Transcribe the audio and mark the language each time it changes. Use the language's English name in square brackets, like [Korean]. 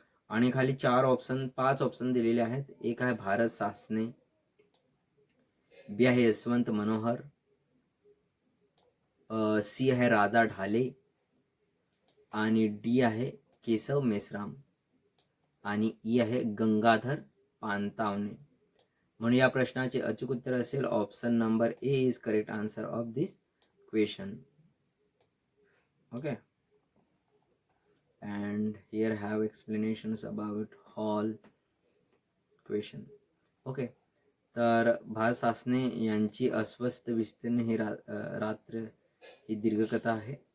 [Marathi] आणि खाली 5 ऑप्शन दिलेले आहेत. एक आहे भारत सासने, बी आहे यशवंत मनोहर, सी आहे राजा ढाले आणि डी आहे केशव मेश्राम आणि ई आहे गंगाधर पानतावणे. म्हणून या प्रश्नाचे अचूक उत्तर असेल option number A [English] Is correct answer of this question. Okay, and here have explanations about all question. [Marathi] Okay, तर भारत सासने यांची अस्वस्थ विस्तीर्ण ही रात्र ही दीर्घकथा आहे.